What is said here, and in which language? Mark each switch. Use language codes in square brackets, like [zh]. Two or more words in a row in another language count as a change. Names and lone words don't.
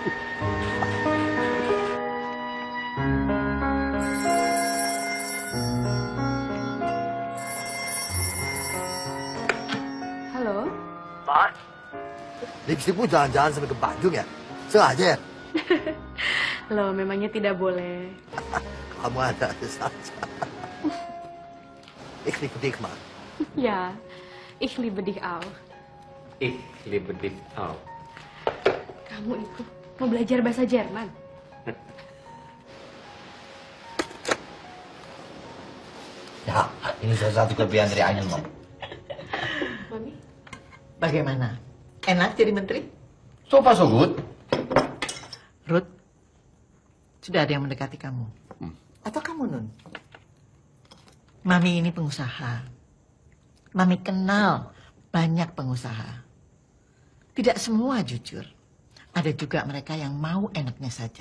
[id] Halo? Pak. Lipstikmu jangan-jangan sampai ke Bandung ya? Sengaja ya? Loh, memangnya tidak boleh. Kamu ada saja. [de] Ich liebe dich, Ma. Ya, ich liebe dich auch. Ich liebe dich auch. [id] Kamu itu mau belajar bahasa Jerman? Ya, ini salah satu kelebihan dari Ainul, Mom. Mami? Bagaimana? Enak jadi menteri? [en] So far so good. [id] Ruth, sudah ada yang mendekati kamu? Atau kamu, Nun? Mami ini pengusaha. Mami kenal banyak pengusaha. Tidak semua jujur. Ada juga mereka yang mau enaknya saja.